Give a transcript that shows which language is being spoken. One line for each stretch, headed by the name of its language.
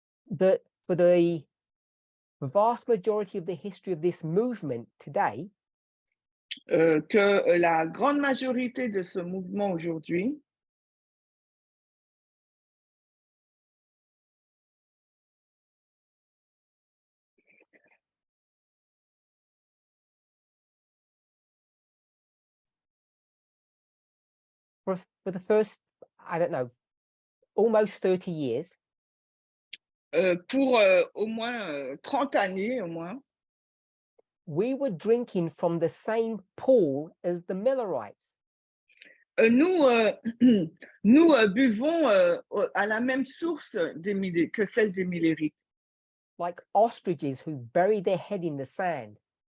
English: that for the vast majority of the history of this movement today,
French: que la grande majorité de ce mouvement aujourd'hui
English: for the first, I don't know, almost 30 years,
French: pour au moins 30 années au moins,
English: we were drinking from the same pool as the Millerites.
French: nous, nous buvons à la même source que celle des Millérites,
English: Like ostriches who bury their head in the sand.